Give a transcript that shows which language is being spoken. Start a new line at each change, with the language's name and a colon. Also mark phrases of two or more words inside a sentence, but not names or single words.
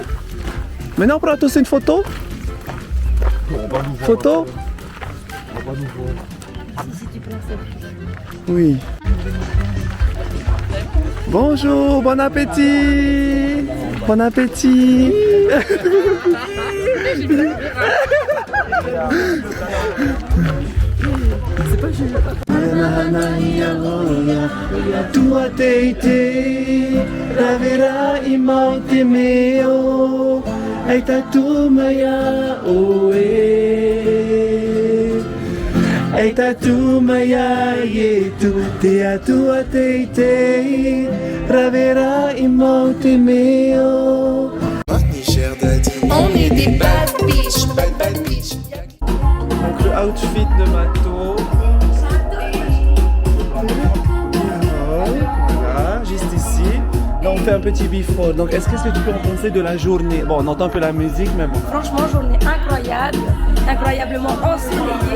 French: Maintenant, on prend tous une photo. Photo. Oui. Bonjour, bon appétit. Bon appétit.
Tahitian: Tua teite, ravera imaute meo, eita tu maya oe. Eita tu maya ye tu te a tua teite, ravera imaute meo.
French: On est des
English: bad bitch, bad bitch.
French: Donc le outfit de Mato. Voilà, juste ici. Là on fait un petit before. Donc qu'est-ce que tu peux en penser de la journée? Bon, on entend un peu la musique, mais bon. Franchement, journée incroyable, incroyablement ensoleillée.